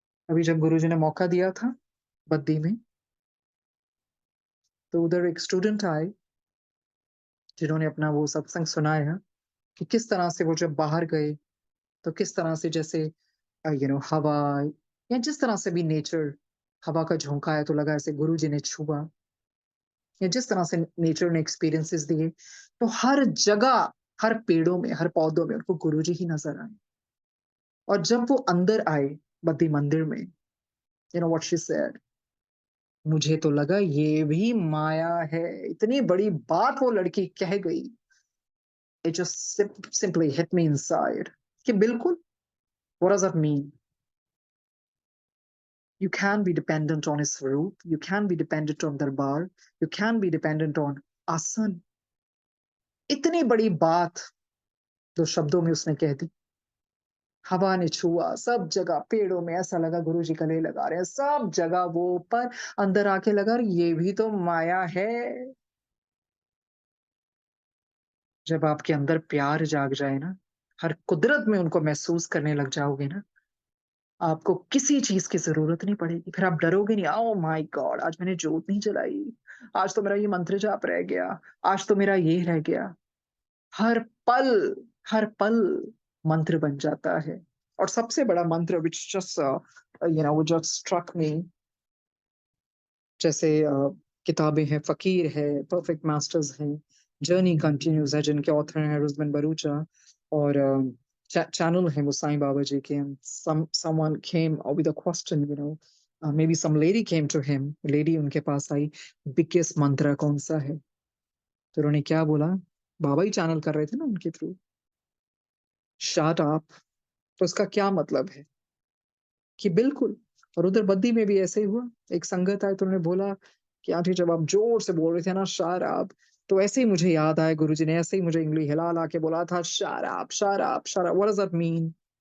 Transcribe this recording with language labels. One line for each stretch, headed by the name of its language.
Hindi: अभी जब गुरुजी ने मौका दिया था बद्दी में, तो उधर एक स्टूडेंट आए जिन्होंने अपना वो सत्संग सुनाया कि किस तरह से वो जब बाहर गए, तो किस तरह से जैसे हवा, या जिस तरह से भी नेचर, हवा का झोंका है तो लगा ऐसे गुरु जी ने छुआ, या जिस तरह से नेचर ने एक्सपीरियंसेस दिए, तो हर जगह, हर पेड़ों में, हर पौधों में उनको गुरु जी ही नजर आए। और जब वो अंदर आए बद्दी मंदिर में,
English: what she said,
Hindi: मुझे तो लगा ये भी माया है। इतनी बड़ी बात वो लड़की कह गई,
English: it just simply hit me inside
Hindi: कि बिल्कुल,
English: what does that mean? You can be dependent on his Swaroop, you can be dependent on Darbar, you can be dependent on asan.
Hindi: इतनी बड़ी बात 2 शब्दों में उसने कह दी। हवा ने छुआ, सब जगह पेड़ों में ऐसा लगा गुरु जी गले लगा रहे हैं, सब जगह वो ऊपर, अंदर आके लगा ये भी तो माया है। जब आपके अंदर प्यार जाग जाए ना, हर कुदरत में उनको महसूस करने लग जाओगे ना, आपको किसी चीज की जरूरत नहीं पड़ेगी। फिर आप डरोगे नहीं,
English: oh my God
Hindi: आज मैंने जोत नहीं जलाई, आज तो मेरा ये मंत्र जाप रह गया, आज तो मेरा ये रह गया। हर पल, हर पल मंत्र बन जाता है। और सबसे बड़ा मंत्र
English: which just वो just struck me,
Hindi: जैसे किताबें हैं, फकीर है, परफेक्ट मास्टर्स हैं, जर्नी कंटिन्यूज है जिनके ऑथर हैं रुजमन बरूचा, और चैनल है वो साईं बाबा जी के।
English: someone came with a question, maybe some lady came to him,
Hindi: lady उनके पास आई, बिगेस्ट मंत्र कौन सा है? तो उन्होंने क्या बोला, बाबा ही चैनल कर रहे थे ना उनके थ्रू,
English: Shut up.
Hindi: तो उसका क्या मतलब है कि बिल्कुल। और उधर बद्दी में भी ऐसे ही हुआ। एक संगत आए तो उन्होंने बोला कि आंटी जब आप जोर से बोल रहे थे ना शराब, तो ऐसे ही मुझे याद आया गुरुजी ने ऐसे ही मुझे इंगली हिला ला के बोला था शराब शराब शराब।
English: What does that mean?